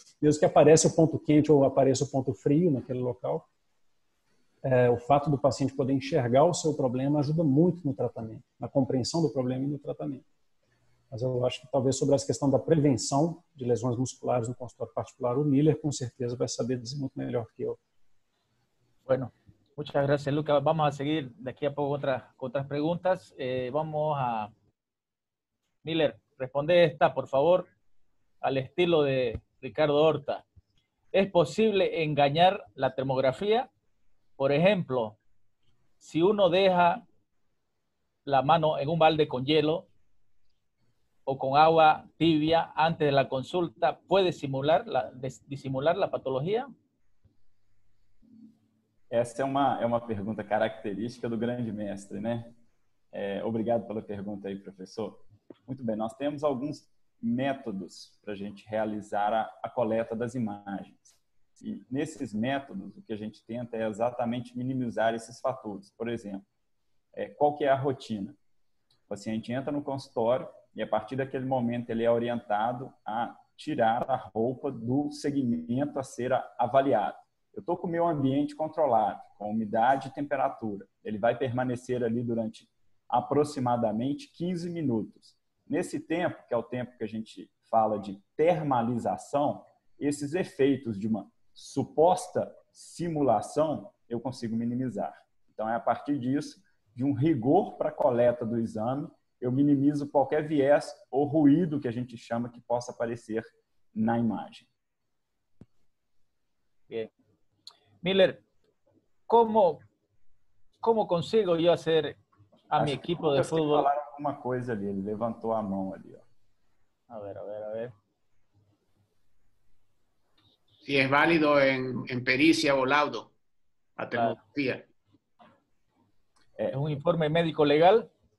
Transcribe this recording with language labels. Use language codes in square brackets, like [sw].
[pt] Mesmo que apareça o ponto quente ou apareça o ponto frio naquele local, o fato do paciente poder enxergar o seu problema ajuda muito no tratamento, na compreensão do problema e no tratamento. Mas eu acho que talvez sobre essa questão da prevenção de lesões musculares no consultório particular, o Miller com certeza vai saber dizer muito melhor que eu. [es] Bueno, muchas gracias, Lucas. Vamos a seguir de aquí a poco otras preguntas. Vamos a... Miller, responde esta, por favor, al estilo de Ricardo Horta. ¿Es posible engañar la termografía? Por ejemplo, si uno deja la mano en un balde con hielo o con agua tibia antes de la consulta, ¿puede disimular la patología? [pt] Essa é uma pergunta característica do grande mestre, né? Obrigado pela pergunta aí, professor. Muito bem, nós temos alguns métodos para a gente realizar a coleta das imagens. E nesses métodos, o que a gente tenta é exatamente minimizar esses fatores. Por exemplo, qual que é a rotina? O paciente entra no consultório e, a partir daquele momento, ele é orientado a tirar a roupa do segmento a ser avaliado. Eu estou com o meu ambiente controlado, com umidade e temperatura. Ele vai permanecer ali durante aproximadamente 15 minutos. Nesse tempo, que é o tempo que a gente fala de termalização, esses efeitos de uma suposta simulação eu consigo minimizar. Então, é a partir disso, de um rigor para a coleta do exame, eu minimizo qualquer viés ou ruído que a gente chama que possa aparecer na imagem. [es] Bien. Miller, ¿cómo consigo yo hacer a mi equipo de fútbol? [pt] Falar alguma coisa ali, ele levantou a mão ali. Ó. [es] A ver. Si es válido en pericia o laudo, a termografía. ¿Es un informe médico legal?